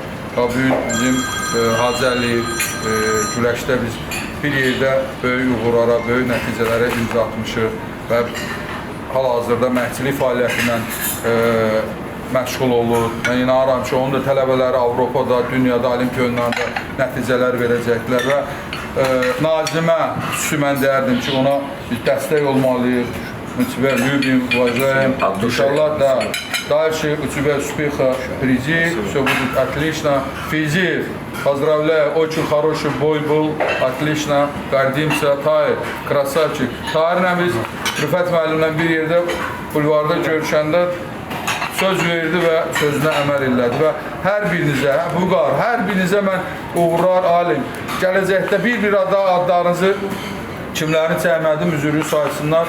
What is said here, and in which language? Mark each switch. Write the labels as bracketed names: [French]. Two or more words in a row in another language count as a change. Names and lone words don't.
[Azerbaijani] Və bu gün bizim Hacı Əliyev güləşdə biz bir yerdə böyük uğurlara, böyük nəticələrə imza atmışıq və hal-hazırda məşqçilik fəaliyyətindən məşğul olur. Mən inanıram ki, onun da tələbələri Avropada, dünyada, Olimpiya oyunlarında nəticələr verəcəklər və Nazimə xüsusi mən deyərdim ki, ona biz dəstək olmalıyıq. [Russian] Мы тебя любим, уважаем. Иншаллах, да. Дальше у тебя успеха впереди, все будет отлично. Физиев, поздравляю, очень хороший бой был, отлично. Гордимся, Tahir, красавчик. [Azerbaijani] Tahir'lə biz Rüfət müəllimlə bir yerdə bulvarda görüşəndə söz verdi və sözünə əməl elədi və hər birinizə, Vüqar, hər birinizə mən uğurlar, alim. Gələcəkdə bir adlarınızı kimlərin çəkmədim, üzürü saysınlar.